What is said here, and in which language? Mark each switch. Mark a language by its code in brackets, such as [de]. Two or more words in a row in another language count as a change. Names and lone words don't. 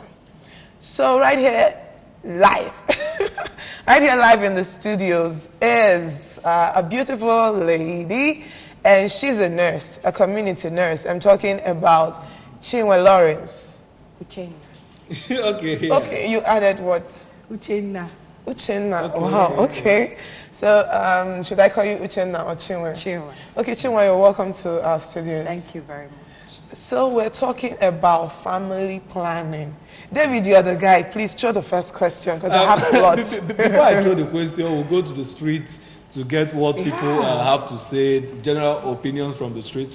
[en] So right here, live, right here live in the studios is a beautiful lady, and she's a nurse, a community nurse. I'm talking about Chinwe Lawrence. Uchenna. Okay, yes. Okay, you added what? Uchenna. Uchenna. Okay. Wow, okay. So, should I call you Uchenna or Chinwe? Chinwe. Okay, Chinwe, you're welcome to our studios. Thank you very much. So, we're talking about family planning. David, you're the guy. Please throw the first question, because I have a lot. Before I throw the question, we'll go to the streets to get what people have to say, general opinions from the street.